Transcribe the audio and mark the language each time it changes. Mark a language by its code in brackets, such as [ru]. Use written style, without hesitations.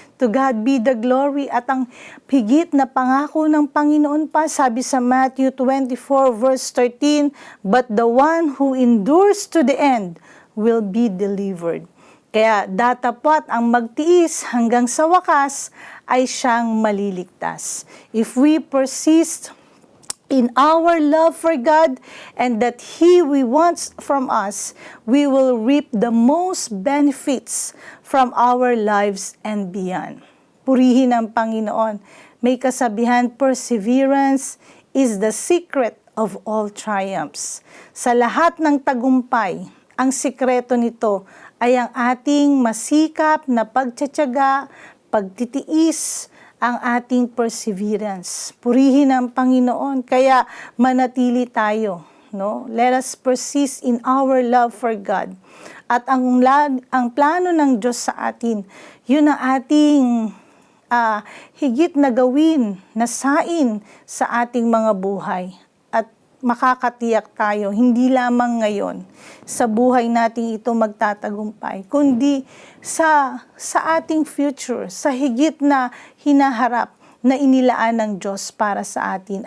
[en] To God be the glory. [tl] At ang higit na pangako ng Panginoon pa, sabi sa [en] Matthew 24 verse 13, but the one who endures to the end will be delivered. [tl] Kaya datapat ang magtiis hanggang sa wakas ay siyang maliligtas. [en] If we persist in our love for God and that He wants from us, we will reap the most benefits from our lives and beyond. [tl] Purihin ang Panginoon. May kasabihan, [en] perseverance is the secret of all triumphs. [tl] Sa lahat ng tagumpay, ang sikreto nito ay ang ating masikap na pagtitiyaga, pagtitiis, ang ating perseverance. Purihin ang Panginoon, kaya manatili tayo. No? [en] Let us persist in our love for God. [tl] At ang plano ng Diyos sa atin, yun ang ating higit na gawin, na sain sa ating mga buhay. At makakatiyak tayo, hindi lamang ngayon, sa buhay natin ito magtatagumpay, kundi sa ating future, sa higit na hinaharap na inilaan ng Diyos para sa atin.